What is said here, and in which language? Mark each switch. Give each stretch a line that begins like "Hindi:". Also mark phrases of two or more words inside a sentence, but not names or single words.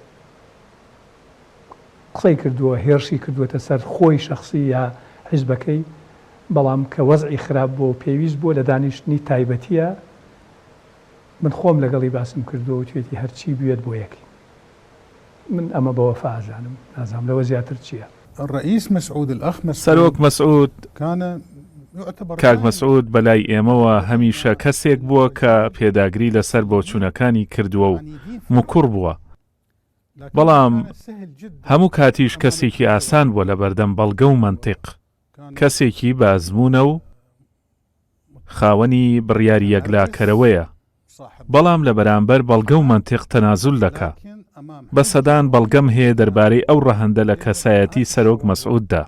Central Kurdish: قسەی کردووە هێرشی کردووەتە سەر خۆی شخصی یا حیزبەکەی بەڵام کە وەزعی خراپ بۆ پێویست بۆ لە دانیشتنی تایبەتیە من خۆم لەگەڵی باسم کردووە و توێتی هەرچی بوێت بۆ یەکی من ئەمە بەوە فازانم نازام لەوە زیاتر چییە.
Arabic: الرئيس مسعود الأخ
Central Kurdish: سەرۆک مەسعود کاک مەسعود بەلای ئێمەوە هەمیشە کەسێک بووە کە پێداگری لەسەر بۆچوونەکانی کردووە و موکوڕ بووە بەڵام هەموو کاتیش کەسێکی ئاسان بووە لە بەردەم بەڵگە و منتیق کەسێکی بازمونە و خاوەنی بڕیاری یەکلاکەرەوەیە بەڵام لە بەرامبەر بەڵگە و منتیق تەنازول دەکا بە سەدان بەڵگەم هەیە دەربارەی ئەو ڕەهەندە لە کەسایەتی سەرۆک مەسعوددا.